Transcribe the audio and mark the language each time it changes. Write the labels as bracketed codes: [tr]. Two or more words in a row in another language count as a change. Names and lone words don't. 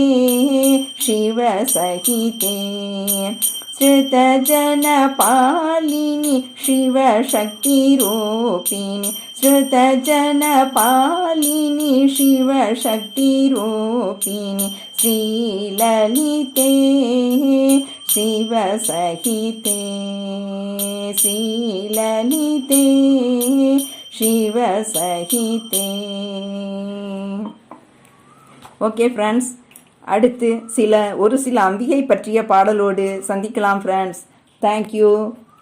[sa] शिवसहिते श्रुतजनपालिनि शिवशक्तिरूपिणि श्रुतजनपालिनि शिवशक्तिरूपिणि श्रीललिते शिवसहिते श्रीललिते शिवसहिते. [en] Okay friends, [ta] அடுத்து ஒரு சில அம்பிகை பற்றிய பாடலோடு சந்திக்கலாம் ஃப்ரெண்ட்ஸ். [en] Thank you.